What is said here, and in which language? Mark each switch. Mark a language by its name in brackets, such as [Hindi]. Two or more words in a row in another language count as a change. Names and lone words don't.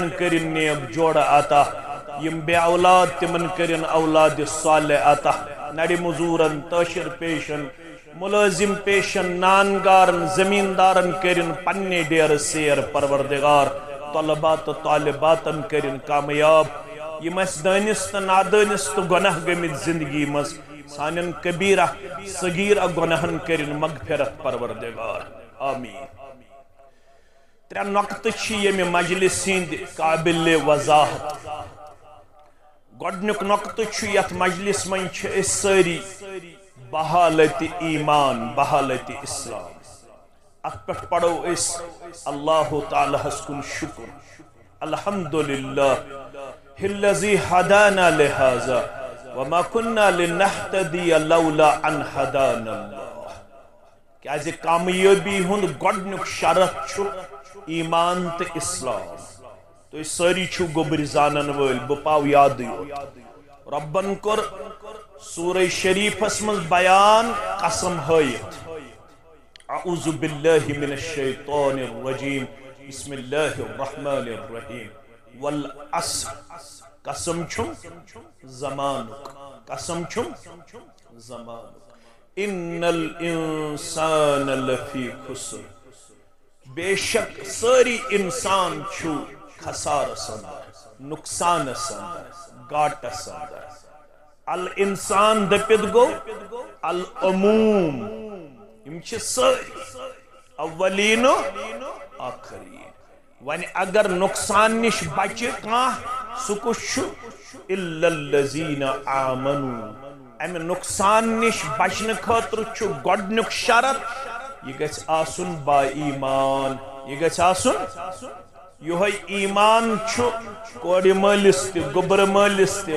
[Kashmiri] کرن نیب جوڑ عطا یم بے اولاد تمن کرن اولاد صالح عطا نڑ مزورن تاشر پیشن ملازم پیشن نانگارن زمیندارن کرن پنی ڈیر سیر پروردگار طلبات و طالباتن کرن کامیاب یم اس دانست نادانست گناہ گمت زندگی مز سانن کبیرہ صغیرہ گناہن کرن مغفرت پروردگار آمین ترے نقط چھ یم مجلس ہند قابل وضاحت گۄڈنیُک نۄقطہٕ چھُ یتھ مجلس منٛز چھِ أسۍ سٲری بحالت ایمان بحالت اسلام ات پٮ۪ٹھ پڑو أسۍ اللہ تعالیٰ ہس کُن شکر [Arabic] الحمدللہ الذی ہدانا لہذا وما كنا لنهتدي لولا ان هدانا اللہ [Kashmiri] کیازِ کامیٲبی ہُنٛد گۄڈنیُک شرط چھُ ایمان تہٕ اسلام تُہۍ سٲری چھِو گوٚبرۍ زانن وٲلۍ بہٕ پاو یادٕے یوت ربن کوٚر سورہ شریفس منٛز بیان قسم ہٲیِتھ [Arabic] اعوذ باللہ من الشیطان الرجیم بسم اللہ الرحمن الرحیم والعصر [Kashmiri] قسم چھم زمانک قسم چھم زمانک [Arabic] ان الانسان لفی [Kashmiri] خسر بے شک ساری انسان چھو خسارس اندر نقصانس اندر گاٹس اندر الانسان دپت گو العموم یم چھ ساری اولین و آخرین ون اگر نقصان نش بچہ کان سہ کس [Arabic] الا الذین آمنوا [Kashmiri] امہ نقصان نش بچن خاطر چھ گۄڈنیُک شرط یہ گژھِ آسن با ایمان یہ گژھِ آسن یہوے ایمان چھ کورِ مٲلِس تہِ گوٚبرٕ مٲلِس تہِ